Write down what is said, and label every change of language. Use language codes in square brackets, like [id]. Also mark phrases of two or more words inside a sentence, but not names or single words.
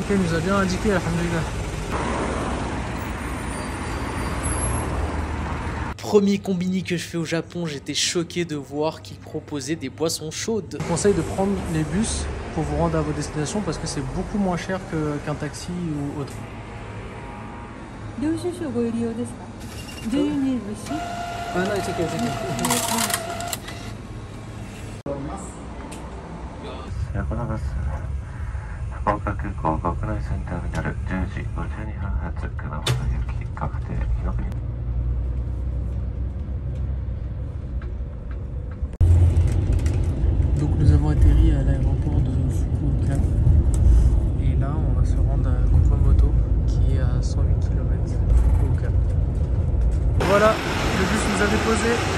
[fr] Et il nous a bien indiqué, alhamdoulilah. Premier combini que je fais au Japon, j'étais choqué de voir qu'ils proposaient des boissons chaudes. Je vous conseille de prendre les bus pour vous rendre à vos destinations parce que c'est beaucoup moins cher qu'un taxi ou autre. [ja] 領収書ご利用ですか？ [en] Do you need receipt? [ja] あ、ない、チェック、チェック。このバス、福岡空港国内線ターミナル10時52分発熊本行き確定。 [fr] Donc nous avons atterri à l'aéroport de Fukuoka et là on va se rendre à Kumamoto qui est à 108 km de Fukuoka. Voilà, le bus nous a déposé.